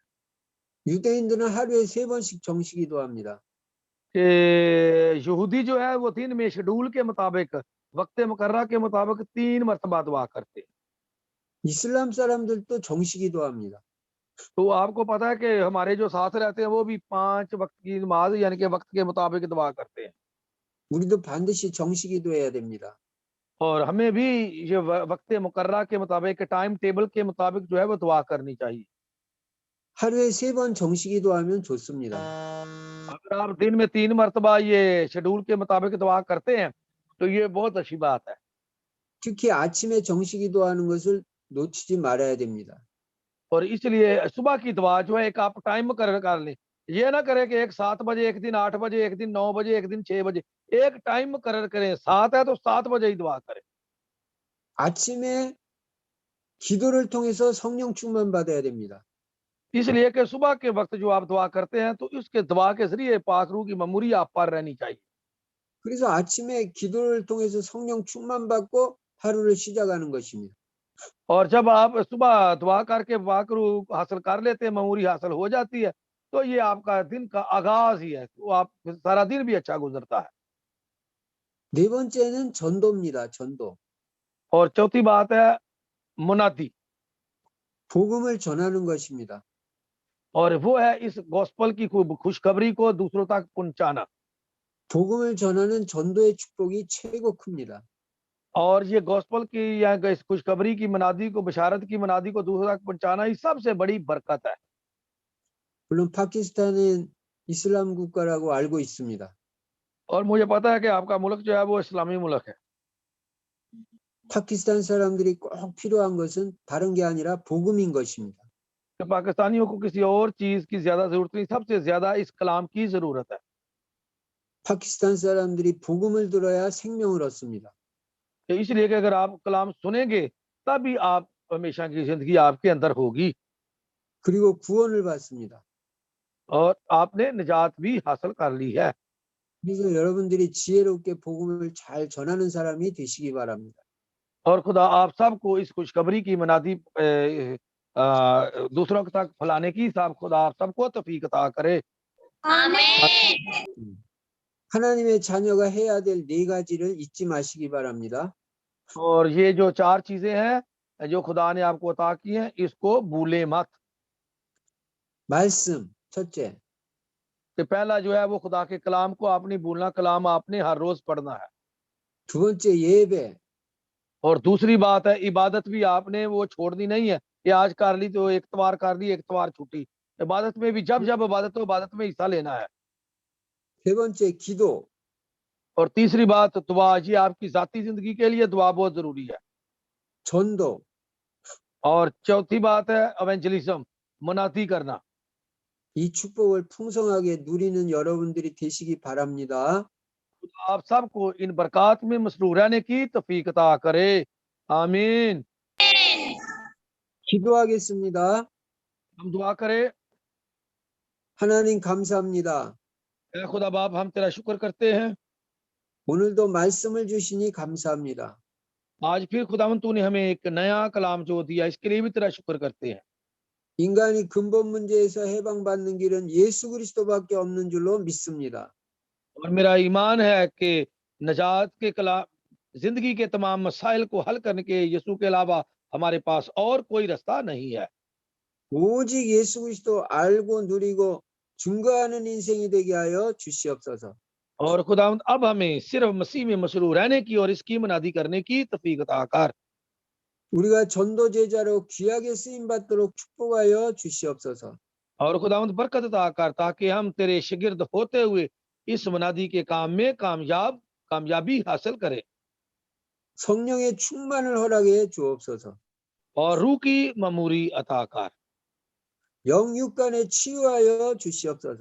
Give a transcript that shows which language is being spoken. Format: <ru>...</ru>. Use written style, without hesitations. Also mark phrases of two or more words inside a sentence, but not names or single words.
<ko>유대인들은 하루에 3번씩 정시기도합니다.</ko> <ur>کہ یہودی جو ہے وہ دن میں شیڈول کے مطابق، وقت مقرر کے مطابق 3 مرتبہ دعا کرتے ہیں.</ur> <ko>이슬람 사람들도 정시기도합니다.</ko> <ur>تو آپ کو پتا ہے کہ ہمارے جو ساتھ رہتے ہیں وہ بھی 5 وقت کی نماز یعنی کہ وقت کے مطابق دعا کرتے ہیں.</ur> <ko>우리도 반드시 정시기도해야 됩니다.</ko> <ur>اور ہمیں بھی یہ وقت مقرر کے مطابق,</ur> <en>time table</en> <ur>کے مطابق جو ہے وہ دعا کرنی چاہیے.</ur> <ko>하루에 3번 정시기도하면 좋습니다.</ko> <ur>اگر آپ دن میں 3 مرتبہ یہ شیڈول کے مطابق دعا کرتے ہیں تو یہ بہت اچھی بات ہے.</ur> <ko>특히 아침에 정시기도하는 것을 놓치지 말아야 됩니다.</ko> <ur>اور اس لیے صبح کی دعا جو ہے ایک آپ ٹائم مقرر کر لیں. یہ نہ کریں کہ ایک 7 بجے، ایک دن 8 بجے، ایک دن 9 بجے، ایک دن 6 بجے. ایک ٹائم مقرر کریں، 7 ہے تو 7 بجے ہی دعا کریں.</ur> <ko>아침에 기도를 통해서 성령 충만 받아야 됩니다.</ko> <ur>اس لیے کہ صبح کے وقت جو آپ دعا کرتے ہیں تو اس کے دعا کے ذریعے پاک روح کی معموری آپ پر رہنی چاہیے.</ur> <ko>그래서 아침에 기도를 통해서 성령 충만받고 하루를 시작하는 것입니다.</ko> <ur>اور جب آپ صبح دعا کر کے پاک روح حاصل کر لیتے ہیں، معموری حاصل ہو جاتی ہے، تو یہ آپ کا دن کا آغاز ہی ہے، تو آپ سارا دن بھی اچھا گزرتا ہے.</ur> <ko>네 번째는 전도입니다. 전도.</ko> <ur>اور چوتھی بات ہے منادی,</ur> <ko>복음을 전하는 것입니다.</ko> <ur>اور وہ ہے اس گاسپل کی خوشخبری کو دوسروں تک پہنچانا.</ur> <ko>복음을 전하는 전도의 축복이 최고 큽니다.</ko> <ur>اور یہ گاسپل کی یا اس خوشخبری کی منادی کو، بشارت کی منادی کو دوسروں تک پہنچانا ہی سب سے بڑی برکت ہے.</ur> <ko>물론 파키스탄은 이슬람 국가라고 알고 있습니다.</ko> <ur>اور مجھے پتا ہے کہ آپ کا ملک جو ہے وہ اسلامی ملک ہے.</ur> <ko>파키스탄 사람들이 꼭 필요한 것은 다른 게 아니라 복음인 것입니다.</ko> <ur>تو پاکستانیوں کو کسی اور چیز کی زیادہ ضرورت نہیں، سب سے زیادہ اس کلام کی ضرورت ہے.</ur> <ko>파키스탄 사람들이 복음을 들어야 생명을 얻습니다.</ko> <ur>تو اس لیے کہ اگر آپ کلام سنیں گے تبھی آپ ہمیشہ کی زندگی آپ کے اندر ہوگی</ur> <ko>그리고 구원을 받습니다.</ko> <ur>اور آپ نے نجات بھی حاصل کر لی ہے.</ur> <ko>그래서 여러분들이 지혜롭게 복음을 잘 전하는 사람이 되시기 바랍니다.</ko> <ur>اور خدا آپ سب کو اس خوشخبری کی منادی دوسروں تک پھیلانے کی سب خدا آپ سب کو توفیق عطا کرے. आमीन।</ur> <ko>하나님의 자녀가 해야 될 네 가지를 잊지 마시기 바랍니다.</ko> <ur>اور یہ جو چار چیزیں ہیں جو خدا نے آپ کو عطا کی ہیں، اس کو بھولے مت.</ur> <ko>말씀, 첫째.</ko> <ur>کہ پہلا جو ہے وہ خدا کے کلام کو آپ نہیں بھولنا، کلام آپ نے ہر روز پڑھنا ہے.</ur> <ko>두 번째 예배.</ko> <ur>اور دوسری بات ہے عبادت بھی آپ نے وہ چھوڑنی نہیں ہے کہ آج کر لی تو ایک توار کر لی، ایک توار چھٹی. عبادت میں بھی جب جب عبادت ہو، عبادت میں حصہ لینا ہے.</ur> <ko>세 번째 기도.</ko> <ur>اور تیسری بات دعا، یہ آپ کی ذاتی زندگی کے لیے دعا بہت ضروری ہے.</ur> <ko>전도.</ko> <ur>اور چوتھی بات ہے ایونجلزم، مناتی کرنا.</ur> <ko>이 축복을 풍성하게 누리는 여러분들이 되시기 바랍니다.</ko> <ur>آپ سب کو ان برکت میں مسرور رہنے کی توفیق عطا کرے. आमीन।</ur> <ko>기도하겠습니다.</ko> <ur>ہم دعا کریں.</ur> <ko>하나님 감사합니다.</ko> <ur>اے خدا باپ، ہم تیرا شکر کرتے ہیں.</ur> <ko>오늘도 말씀을 주시니 감사합니다.</ko> <ur>آج پھر خداوند تو نے ہمیں ایک نیا کلام جو دیا، اس کے لیے بھی تیرا شکر کرتے ہیں.</ur> <ko>인간이 근본 문제에서 해방받는 길은 예수 그리스도밖에 없는 줄로 믿습니다.</ko> <ur>اور میرا ایمان ہے کہ نجات کے کلا زندگی کے تمام مسائل کو حل کرنے کے یسوع کے علاوہ ہمارے پاس اور کوئی راستہ نہیں ہے.</ur> <ko>오직 예수 그리스도 알고 누리고 증거하는 인생이 되게 하여 주시옵소서.</ko> <ur>اور خداوند اب ہمیں صرف مسیح میں مسرور رہنے کی اور اس کی منادی کرنے کی توفیق عطا کر.</ur> <ko>우리가 전도 제자로 귀하게 쓰임 받도록 축복하여 주시옵소서.</ko> <ur>اور خداوند برکت عطا کر تاکہ ہم تیرے شاگرد ہوتے ہوئے اس منادی کے کام میں کامیابی حاصل کریں.</ur> <ko>성령의 충만을 허락해 주옵소서.</ko> <ur>اور روح کی معموری عطا کر.</ur> <ko>영육간에 치유하여 주시옵소서.</ko>